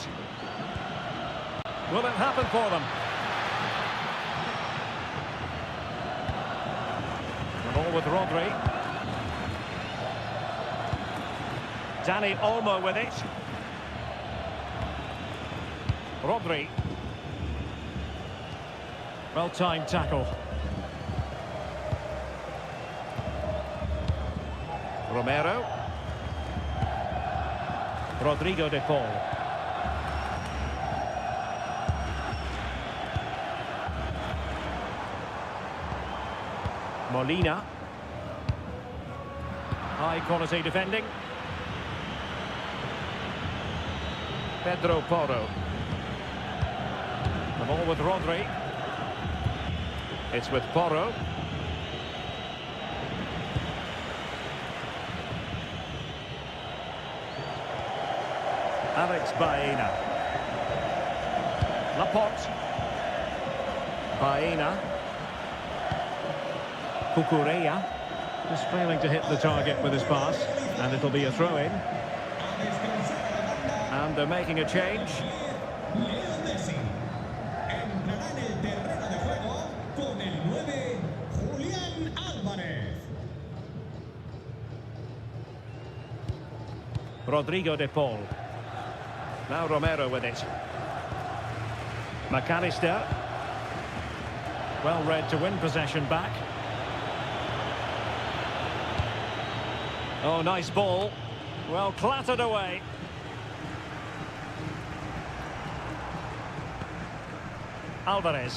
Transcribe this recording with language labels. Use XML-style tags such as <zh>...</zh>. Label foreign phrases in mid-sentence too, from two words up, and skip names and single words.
<en>Will it happen for them? The ball with Rodri. Dani Olmo with it. Rodri. Well-timed tackle. Romero. Rodrigo de Paul. Molina. High quality defending. Pedro Porro. The ball with Rodri. It's with Porro. Alex Baena. Laporte. Baena. Cucurella. Just failing to hit the target with his pass. And it'll be a throw-in. And they're making a change.</en> <es>Lionel Messi entrará en el terreno de juego con el 9, Julián Álvarez.</es> <en>Rodrigo de Paul. Now Romero with it. McAllister. Well read to win possession back. Oh, nice ball. Well clattered away. Alvarez.</en>